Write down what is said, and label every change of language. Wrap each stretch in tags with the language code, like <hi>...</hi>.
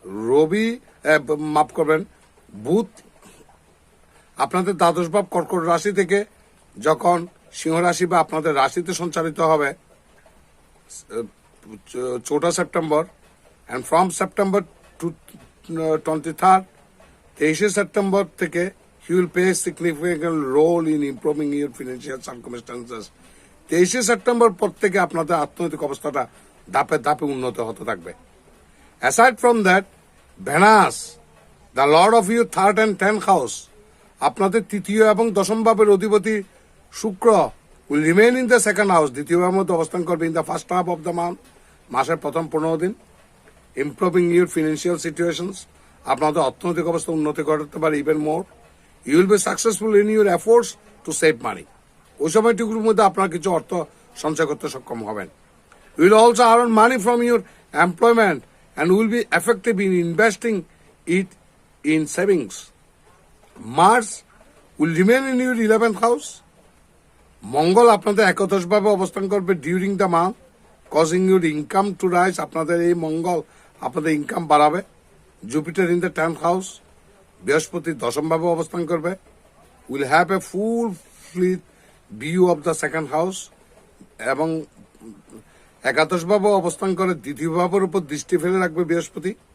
<bn>রবি মাফ করবেন, বুধ আপনাদের দ্বাদশ ভাব কর্কট রাশি থেকে যখন সিংহ রাশি বা আপনাদের রাশিতে সঞ্চালিত হবে 14 September,</bn> <en>and from September to 23rd,</en> <bn>23 September থেকে</bn> <en>he will play a significant role in improving your financial circumstances.</en> <bn>23 September পর থেকে আপনাদের অর্থনৈতিক অবস্থাটা ধাপে ধাপে উন্নত হতে থাকবে।</bn> <en>Aside from that, Venus, the lord of your 3rd and 10th house,</en> <bn>আপনাদের তৃতীয় এবং দশম ভাবের অধিপতি শুক্র</bn> <en>will remain in the second house.</en> <bn>দ্বিতীয় ভাবের মধ্যে অবস্থান করবে</bn> <en>in the first half of the month,</en> <bn>মাসের প্রথম 15 দিন।</bn> <en>Improving your financial situations,</en> <bn>আপনাদের অর্থনৈতিক অবস্থা উন্নতি করতে পারে</bn> <en>even more. You will be successful in your efforts to save money.</en> <bn>ওই সময়টুকুর মধ্যে আপনার কিছু অর্থ সঞ্চয় করতে সক্ষম হবেন।</bn> <en>You will also earn money from your employment and will be effective in investing it in savings. Mars will remain in your 11th house.</en> <bn>মঙ্গল আপনাদের একাদশ ভাবে অবস্থান করবে</bn> <en>During the month, causing your income to rise.</en> <bn>আপনাদের এই মঙ্গল আপনাদের income বাড়াবে।</bn> <en>Jupiter in the 10th house,</en> <bn>বৃহস্পতি দশম ভাবে অবস্থান করবে।</bn> <en>will have a full fleet view of the second house</en> <bn>এবং একাদশ ভাবে অবস্থান করে দ্বিতীয় ভাবের উপর দৃষ্টি ফেলে রাখবে বৃহস্পতি।</bn>